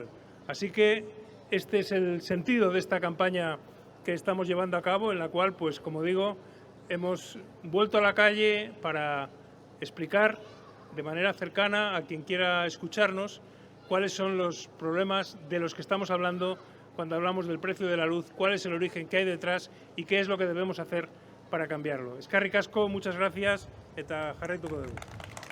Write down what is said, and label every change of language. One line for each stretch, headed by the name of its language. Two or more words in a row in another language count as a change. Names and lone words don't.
Spanish: Así que este es el sentido de esta campaña que estamos llevando a cabo, en la cual, pues como digo, hemos vuelto a la calle para explicar de manera cercana a quien quiera escucharnos cuáles son los problemas de los que estamos hablando cuando hablamos del precio de la luz, cuál es el origen que hay detrás y qué es lo que debemos hacer para cambiarlo.
Basque: Eskerrik asko,
Spanish: muchas gracias,
Basque: eta jarraituko dugu.